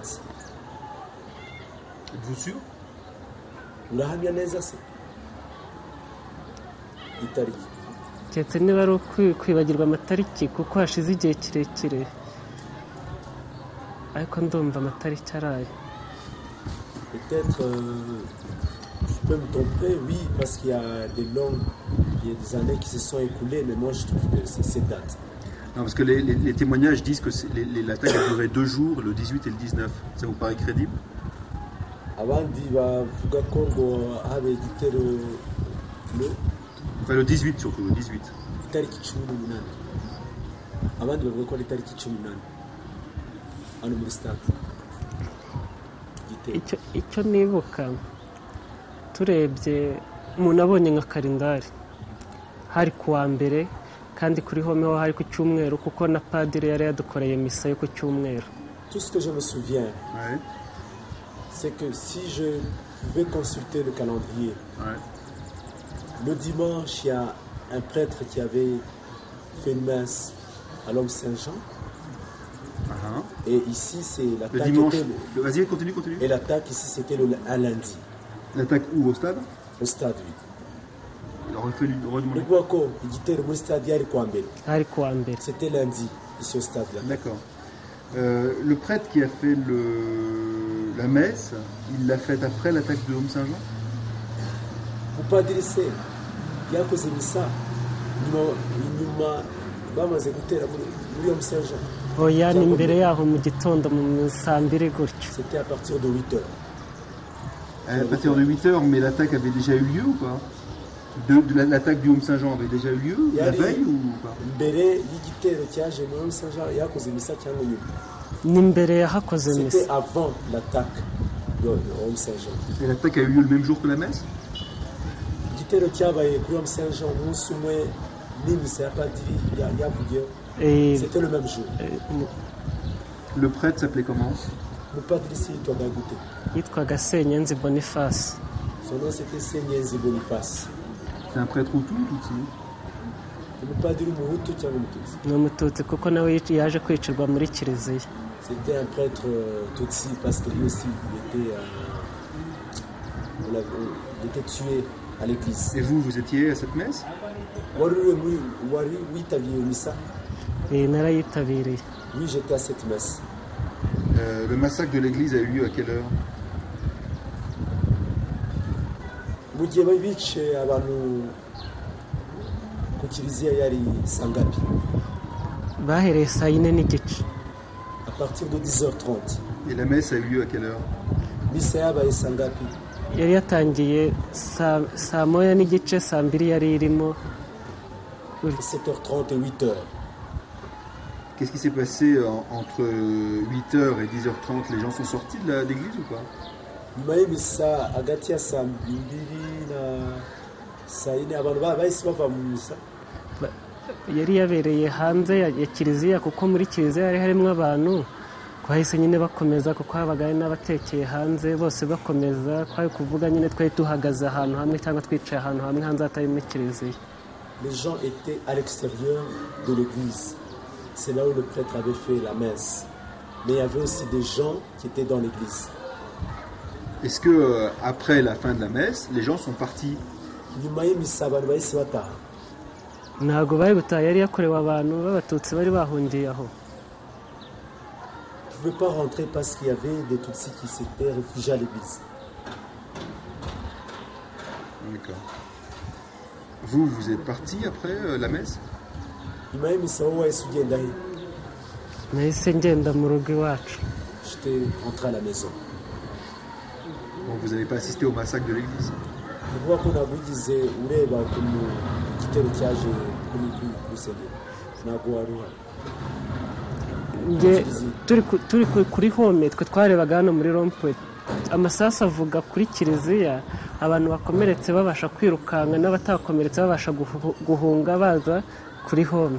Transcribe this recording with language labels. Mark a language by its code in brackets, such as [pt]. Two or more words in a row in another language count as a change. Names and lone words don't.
[fr] Êtes-vous sûr? [rw] Urahamya neza se? Itariki. Cyetse niba ari kwibagirwa amatariki kuko hashize igihe kirekire. Ariko ndumva amatariki araye. [fr] Peut-être je peux me tromper, oui, parce qu'il y a il y a des années qui se sont écoulées, mais moi je trouve que c'est cette date. Non, parce que les témoignages disent que l'attaque a duré 2 jours, le 18 et le 19. Ça vous paraît crédible? [rw] Abandi bavuga ko ngo habe igitero [fr] Enfin le 18 surtout, le 18. [rw] Itariki 18. Abandi bavuga ko ari itariki 18. Hano muri stade. Icyo nibuka turebye umuntu abonye nka kalendari hari kuwa mbere kandi kuri home ho hari ku cyumweru kuko na padiri yari yadukoreye misa yo ku cyumweru. [fr] Tout ce que je me souviens, c'est que si je vais consulter le calendrier, Ouais. le dimanche, il y a un prêtre qui avait fait une messe à l'homme Saint-Jean. Et ici, c'est Le l'attaque. dimanche. Vas-y, continue. Et l'attaque ici, c'était un lundi, L'attaque où? Au stade? au stade, oui. Il aurait fallu redemander. [rw] Nikuwako, igitero muri stade yari kuwa mbere. ari kuwa mbere [fr] C'était lundi, ici au stade. Là. D'accord. Le prêtre qui a fait la messe, il l'a faite après l'attaque de Homme Saint-Jean? [rw] Mupadiri se yakoze misa inyuma bamaze gutera muri Homme Saint-Jean. oya ni imbere yaho mu gitondo mu saa mbiri gutyo [fr] C'était à partir de 8 heures. À partir de 8 heures, mais l'attaque avait déjà eu lieu ou pas? L'attaque du Homme Saint-Jean avait déjà eu lieu la veille ou pas? [rw] Mbere y'igitero cyaje muri Homme Saint-Jean yakoze misa cyangwa nyuma? ni imbere yahakoze misa [fr] C'était avant l'attaque de Homme Saint-Jean. Et l'attaque a eu lieu le même jour que la messe? [rw] Igitero cyabaye kuri Homme Saint-Jean umunsi umwe n'imisa ya padiri yavugiyeho. Eh, [fr] C'était le même jour. Le prêtre s'appelait comment? [rw] Mupadiri se yitwaga gute? yitwaga Senyenzi Boniface. [fr] Son nom c'était Senyenzi Boniface. C'est un prêtre Hutu ou Tutsi? [rw] Umupadiri umuhutu cyangwa umututsi? ni umututsi kuko nawe yaje kwicirwa muri kiliziya. [fr] C'était un prêtre tutsi parce que lui aussi il était tué à l'église. Et vous étiez à cette messe? [rw] Wari witabiriye misa? Narayitabiriye. [fr] Oui, j'étais à cette messe. Le massacre de l'église a eu lieu à quelle heure? [rw] Mu gihe bari bice abantu ku kiliziya yari sangapi? bahereye saa yine n'igice [fr] À partir de 10h30. Et la messe a eu lieu à quelle heure? [rw] Misa yabaye sangapi? yari yatangiye saa moya n'igice, saa mbiri yari irimo [fr] 7h30 et 8h. Qu'est-ce qui s'est passé entre 8h et 10h30? Les gens sont sortis de l'église ou pas? [rw] Nyuma y'imisa hagati ya saa mbiri na saa yine abantu bahise bava mu misa. yari yabereye hanze ya kiliziya kuko muri kiliziya hari harimo abantu, twahise nyine bakomeza kuko habaga hari n'abatekeye hanze, bose bakomeza twari kuvuga nyine twari duhagaze ahantu hamwe cyangwa twicaye ahantu hamwe hanze hatari muri kiliziya. [fr] Les gens étaient à l'extérieur de l'église. C'est là où le prêtre avait fait la messe. Mais il y avait aussi des gens qui étaient dans l'église. Est-ce que après la fin de la messe, les gens sont partis? [rw] Nyuma y'imisa abantu bahise bataha. ntabwo bari gutaha, yari yakorewe abantu b'abatutsi bari bahungiye aho. [fr] Ils ne pouvaient pas rentrer parce qu'il y avait des Tutsis qui s'étaient réfugiés à l'église. D'accord. Vous êtes parti après la messe? [rw] Nyuma y'imisa wowe wahise ugenda he? nahise ngenda mu rugo iwacu. [fr] J'étais rentré à la maison. Bon, vous n'avez pas assisté au massacre de l'église? [rw] Ni ukuvuga ko ntabwo wigeze ureba ukuntu igitero cyaje kuri rusengero. Ntabwo wari uhari. turi kuri home twe twarebaga hano muri rompwe, amasasu avuga kuri kiliziya, abantu bakomeretse babasha kwirukanka n'abatakomeretse babasha guhunga baza kuri home.